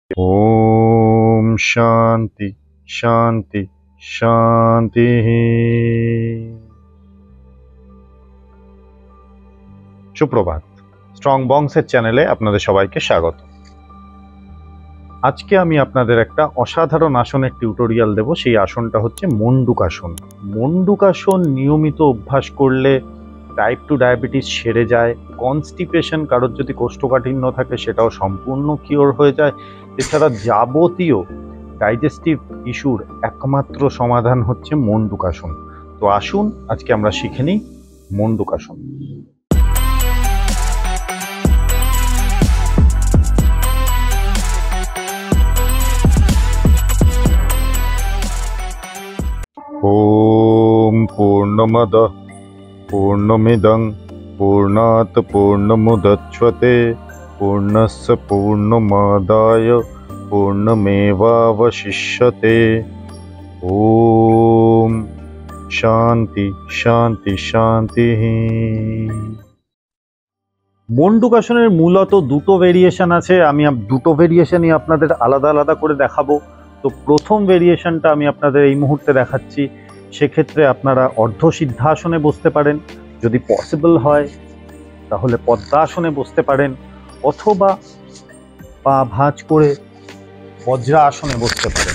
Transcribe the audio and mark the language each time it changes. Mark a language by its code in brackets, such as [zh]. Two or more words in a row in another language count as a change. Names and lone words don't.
[sa] ओम शांति शांति शांति। [bn] সুপ্রভাত, স্ট্রং বংসের চ্যানেলে আপনাদের সবাইকে স্বাগত। আজকে আমি আপনাদের একটা অসাধারণ আসনের টিউটোরিয়াল দেব। সেই আসনটা হচ্ছে মন্ডুকাসন। মন্ডুকাসন নিয়মিত অভ্যাস করলে [en] type 2 diabetes [bn] সেরে যায়। কনস্টিপেশন, কারোর যদি কোষ্ঠকাঠিন্য থাকে সেটাও সম্পূর্ণ কিওর হয়ে যায়। এছাড়া যাবতীয় [en] digestive issue [bn] একমাত্র সমাধান হচ্ছে মন্ডুকাসন। তো আসুন আজকে আমরা শিখে নিই মন্ডুকাসন। [sa] ओम पूर्णमदः पूर्णमिदं पूर्णात् पूर्णमुदच्यते पूर्णस्य पूर्णमादाय पूर्णमेवावशिष्यते। ओम शांति शांति शांति। [bn] মন্ডুকাসনের মূলত দুটো ভেরিয়েশন আছে। আমি দুটো ভেরিয়েশনই আপনাদের আলাদা আলাদা করে দেখাবো। তো প্রথম ভেরিয়েশনটা আমি আপনাদের এই মুহূর্তে দেখাচ্ছি। সেক্ষেত্রে আপনারা অর্ধসিদ্ধাসনে বসতে পারেন, যদি পসিবল হয় তাহলে পদ্মাসনে বসতে পারেন, অথবা পা ভাঁজ করে বজ্রাসনে বসতে পারেন।